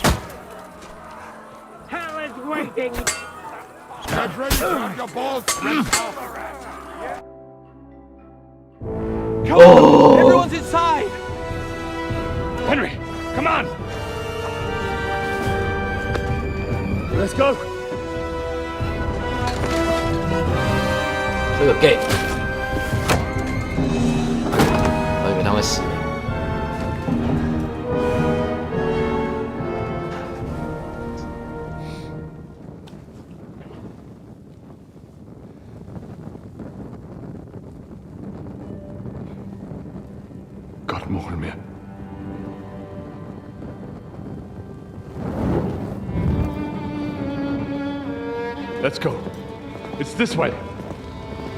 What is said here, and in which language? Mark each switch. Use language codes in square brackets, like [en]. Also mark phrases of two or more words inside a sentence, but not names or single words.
[en] Hell is waiting! Get ready to have your balls ripped off. Come on! Everyone's inside! Henry, come on! Let's go! [zh] 这个 gay， 我以为他会死。 Gott mohre mir. [en] Let's go. It's this way.